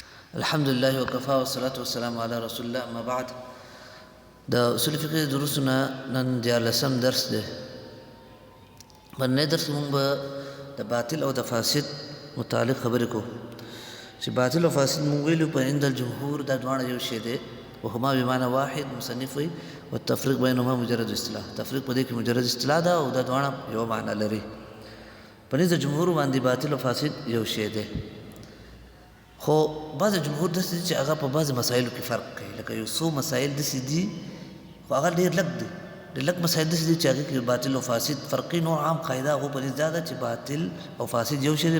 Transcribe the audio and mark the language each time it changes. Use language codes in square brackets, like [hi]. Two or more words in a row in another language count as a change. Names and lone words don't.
[ar] الحمد لله وكفى والصلاة والسلام على رسول الله. أما بعد، [ps] د اصول فقه دروسنا نن دیارلسم درس دی. باندې درس موږ به د باطل او د فاسد متعلق خبرې کوو چې باطل او فاسد موږ ویلو په [ar] عند الجمهور [ps] دا دواړه یو شی دی، [ar] وهما بمعنى واحد. [ps] مصنف وی [ar] والتفریق بینهما مجرد اصطلاح، [ps] تفریق په دې کې مجرد اصطلاح ده او دا دواړه یو معنی لري. په نزد جمهور باندې باطل او فاسد یو شی دی، خو بعض جمهور داسې دي چې هغه په بعض مسایلو کې فرق کوي. لکه یو څو مسایل داسې دي خو هغه ډېر لږ دي، ډېر لږ مسایل داسې دي چې هغې کې باطل او فاسد فرقي نوع عام قاعده هغو پرې دا ده چې باطل او فاسد یو شی دی.